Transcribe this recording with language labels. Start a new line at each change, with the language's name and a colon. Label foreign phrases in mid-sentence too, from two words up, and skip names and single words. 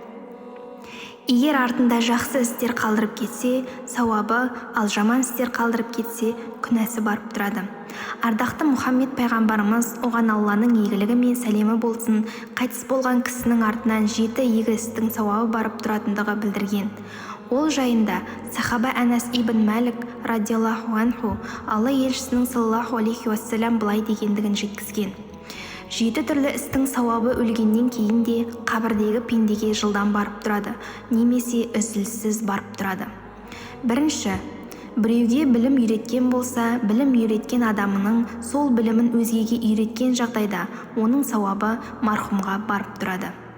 Kazakh: Егер артында жақсы істер қалдырып кетсе, сауабы, ал жаман істер қалдырып кетсе, күнәсі барып тұрады. Ардақты Мұхаммед пайғамбарымыз оған Алланың игілігі мен сәлемі болсын, қайтыс болған кісінің артынан 7 игі істің сауабы барып тұратындығы білдірген. Ол жайында сахаба Анас ибн Малик
Arabic: رضي الله عنه
Kazakh: Алла елшісінің
Arabic: صلى الله عليه وسلم
Kazakh: былай дегендігін жеткізген. 7 түрлі істің сауабы өлгеннен кейін де қабірдегі пендеге жылдан барып тұрады, немесе үзіліссіз барып тұрады. Бірінші, біреуге білім үйреткен болса, білім үйреткен адамының сол білімін өзгеге үйреткен жағдайда оның сауабы марқұмға барып тұрады.